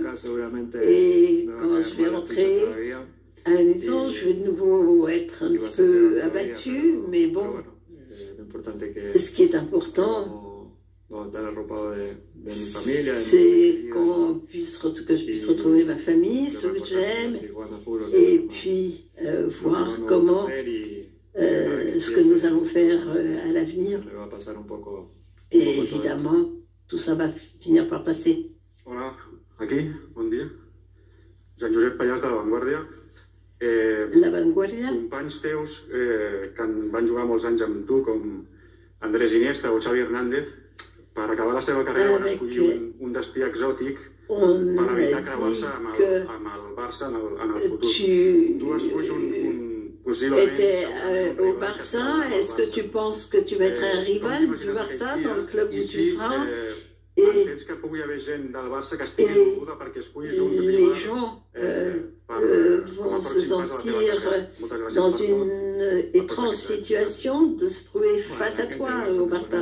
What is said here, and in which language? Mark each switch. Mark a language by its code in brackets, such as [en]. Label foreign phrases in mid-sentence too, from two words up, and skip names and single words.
[fr] Et quand je vais rentrer à la maison, je vais de nouveau être un petit peu abattue, mais bon, ce qui est important, c'est que je puisse retrouver ma famille, ceux que j'aime, et puis voir comment ce que nous allons faire à l'avenir. Et évidemment, tout ça va finir par passer. [ca] Hola, aquí, bon dia. Jean-Josep Pallàs de La Vanguardia. La Vanguardia. Companys teus que van jugar molts anys amb tu, com Andrés Iniesta o Xavi Hernández, per acabar la seva carrera van escollir un destí exòtic per evitar creuar-se amb el Barça en el futur. Tu esculls [fr] était au Barça, est-ce que tu penses que tu vas être un rival du Barça dans le club où tu seras? Et les gens vont se sentir dans une étrange situation de se trouver face à toi au Barça.